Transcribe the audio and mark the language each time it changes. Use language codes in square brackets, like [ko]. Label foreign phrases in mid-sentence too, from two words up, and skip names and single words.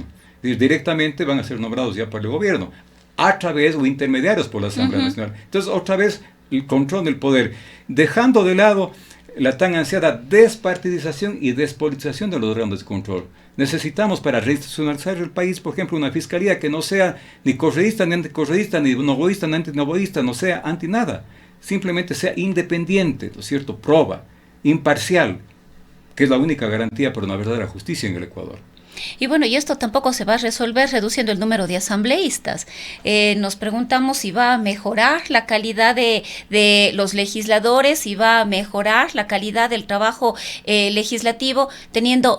[es] Directamente van a ser nombrados ya por el gobierno, a través o intermediarios por la Asamblea Nacional. Entonces, otra vez, el control del poder, dejando de lado la tan ansiada despartidización y despolitización de los órganos de control. Necesitamos, para reinstitucionalizar el país, por ejemplo, una fiscalía que no sea ni correísta, ni anticorreísta, ni novoísta, ni antinovoísta, no sea anti nada. Simplemente sea independiente, ¿no es cierto?, proba, imparcial, que es la única garantía para una verdadera justicia en el Ecuador. Y bueno, y esto tampoco se va a resolver reduciendo el número de asambleístas. Nos preguntamos si va a mejorar la calidad de los legisladores, si va a mejorar la calidad del trabajo legislativo teniendo